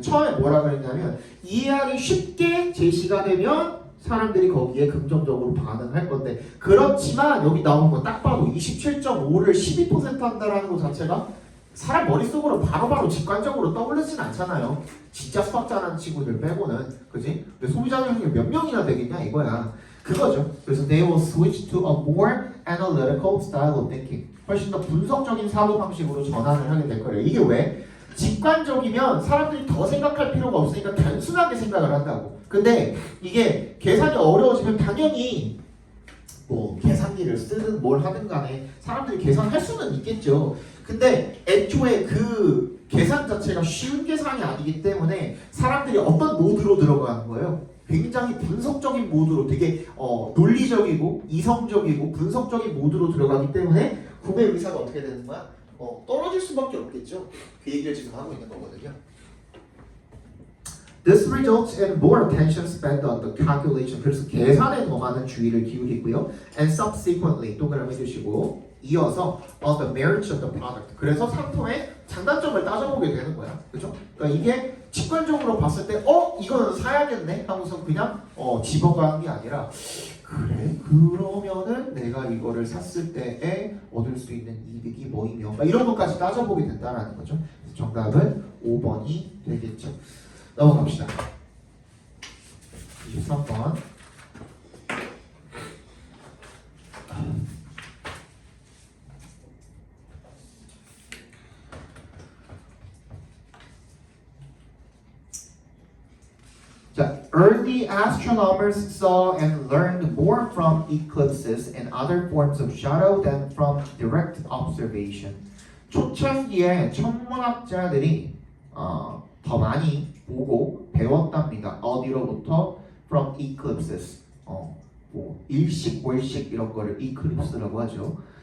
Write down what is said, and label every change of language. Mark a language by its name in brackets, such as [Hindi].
[Korean] 처음에 뭐라 그랬냐면 이해하기 쉽게 제시가 되면 사람들이 거기에 긍정적으로 반응할 건데 그렇지만 여기 나온 거 딱 봐도 27.5를 12% 한다라는 것 자체가 사람 머릿속으로 바로바로 직관적으로 떠오르진 않잖아요. 진짜 수학 잘하는 친구들 빼고는 그지? 근데 소비자 중에 몇 명이나 되겠냐 이거야. 그거죠. 그래서 [English] they will switch to a more analytical style of thinking. [Korean] 훨씬 더 분석적인 사고 방식으로 전환을 하게 될 거예요. 이게 왜? 직관적이면 사람들이 더 생각할 필요가 없으니까 단순하게 생각을 한다고. 근데 이게 계산이 어려워지면 당연히 뭐 계산기를 쓰든 뭘 하든 간에 사람들이 계산할 수는 있겠죠. 근데 애초에 그 계산 자체가 쉬운 계산이 아니기 때문에 사람들이 어떤 모드로 들어가는 거예요? 굉장히 분석적인 모드로 되게 논리적이고 이성적이고 분석적인 모드로 들어가기 때문에 구매 의사가 어떻게 되는 거야? 떨어질 수밖에 없겠죠. 그 얘기를 지금 하고 있는 거거든요. [English] This results in more attention spent on the calculation. [Korean] 그래서 계산에 더 많은 주의를 기울이고요. [English] And subsequently [Korean] 동그라미 해주시고 이어서 [English] on the merits of the product. [Korean] 그래서 상품의 장단점을 따져보게 되는 거야. 그죠? 그러니까 이게 직관적으로 봤을 때 이거는 사야겠네 하고서 그냥 집어가는 게 아니라 그래 그러면은 내가 이거를 샀을 때에 얻을 수 있는 이득이 뭐이며 이런 것까지 따져보게 된다라는 거죠. 그래서 정답은 5번이 되겠죠. 넘어갑시다. 23번. [English] 자, early astronomers saw and learned more from eclipses and other forms of shadow than from direct observation. [Korean] 초창기에 천문학자들이 더 많이 보고 배웠답니다. 어디로부터? [English] From eclipses. [Korean] 뭐 일식, 월식 이런 거를 eclipse라고 하죠.